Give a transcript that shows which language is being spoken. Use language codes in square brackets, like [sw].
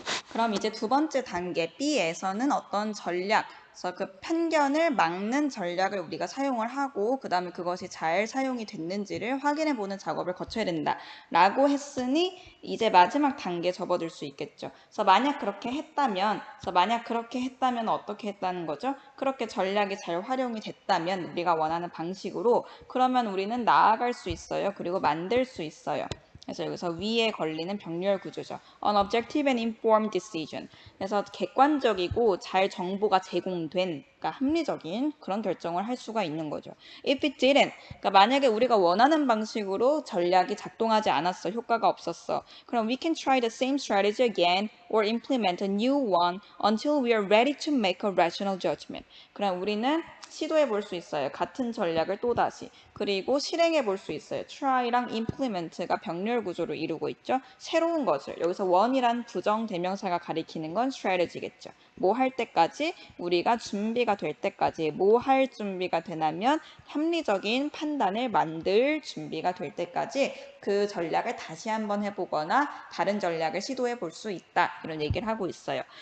[ko] 그럼 이제 두 번째 단계 B에서는 어떤 전략, 그래서 그 편견을 막는 전략을 우리가 사용을 하고 그 다음에 그것이 잘 사용이 됐는지를 확인해 보는 작업을 거쳐야 된다 라고 했으니 이제 마지막 단계에 접어들 수 있겠죠. 그래서 만약 그렇게 했다면 어떻게 했다는 거죠? 그렇게 전략이 잘 활용이 됐다면 우리가 원하는 방식으로 그러면 우리는 나아갈 수 있어요. 그리고 만들 수 있어요. 그래서 여기서 위에 걸리는 병렬 구조죠. [en] An objective and informed decision. [ko] 그래서 객관적이고 잘 정보가 제공된, 그러니까 합리적인 그런 결정을 할 수가 있는 거죠. [en] If it didn't, [ko] 그러니까 만약에 우리가 원하는 방식으로 전략이 작동하지 않았어, 효과가 없었어. 그럼 [en] we can try the same strategy again or implement a new one until we are ready to make a rational judgment. [ko] 그럼 우리는 시도해 볼 수 있어요. 같은 전략을 또다시. 그리고 실행해 볼 수 있어요. try랑 implement가 병렬 구조를 이루고 있죠. 새로운 것을. 여기서 one이란 부정 대명사가 가리키는 건 strategy겠죠. 뭐 할 때까지 우리가 준비가 될 때까지 뭐 할 준비가 되냐면 합리적인 판단을 만들 준비가 될 때까지 그 전략을 다시 한번 해보거나 다른 전략을 시도해 볼 수 있다. 이런 얘기를 하고 있어요.